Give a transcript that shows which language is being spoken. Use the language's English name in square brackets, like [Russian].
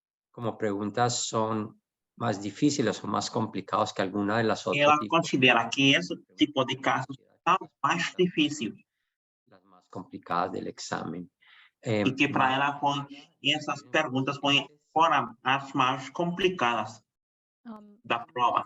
[Spanish] Como preguntas son más difíciles o más complicados que alguna de las otras. [Portuguese] Ela considera que esse tipo de casos são mais difíceis [Spanish] Las más complicadas del examen. [Portuguese] e que para ela essas perguntas foram as mais complicadas da prova.